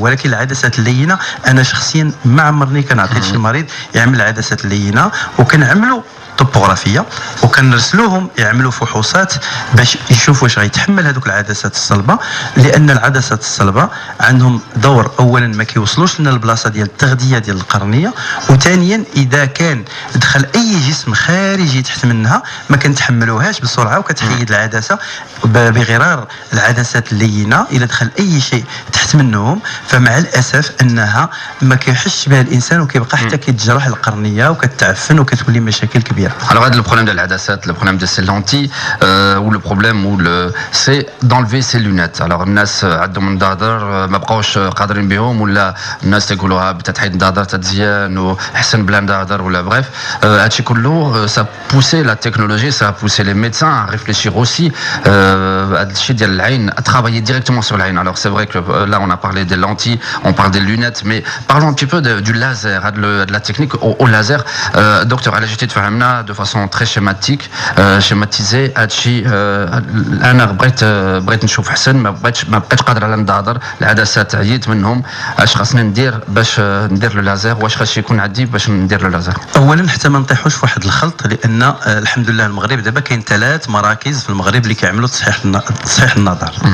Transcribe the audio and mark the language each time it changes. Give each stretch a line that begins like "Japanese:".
Arabic: ولكن العدسات اللينه انا شخصيا ما عمرني كنعطي شي مريض يعمل العدسات اللينه، وكنعملوا طوبوغرافيه وكنرسلوهم يعملوا فحوصات باش يشوفوا واش غيتحمل هذوك العدسات الصلبه، لان العدسات الصلبه عندهم دور اولا ما كيوصلوش لنا البلاصه ديال التغذيه ديال القرنيه، وثانيا اذا كان دخل اي جسم خارجي تحت منها ما كنتحملوهاش بسرعه وكتحيد العدسه. بغرار العدسات اللينه اذا دخل اي شيء تحت منهم فمع الاسف انها ما كيحش بها الانسان وكيبقى حتى كيتجرح القرنيه وكتعفن وكتولي مشاكل كبيره.
French: Alors le problème de l'adasset, le problème de ces lentilles, ou le problème c'est d'enlever ces lunettes.
Arabic: Alors الناس عندهم النظاظر ما بقاوش قادرين بهم، ولا الناس تيقولوها بتتحيد النظاظر تتزيان وحسن بلا نظاظر ولا bref. هادشي كله
French: ça a poussé la technologie, ça a poussé les médecins à réfléchir aussi
Arabic: هادشي ديال العين
French: à travailler directement sur l'عين. Alors c'est vrai que là on a parlé des lentilles, on parle des lunettes, mais parlons un petit peu du laser, de la technique au laser.
Arabic: Docteur علاش جيتي تفهمنا
French: de façon très schématisée
Arabic: هادشي. انا بغيت نشوف حسن، ما بقيتش قادر على النظاظر، العدسات عييت منهم، اش خاصني ندير باش ندير لو لازر، واش خاص يكون عندي باش ندير لو لازر؟ اولا حتى ما نطيحوش في واحد الخلط، لان الحمد لله المغرب دابا كاين 3 مراكز في المغرب اللي كيعملوا تصحيح النظر.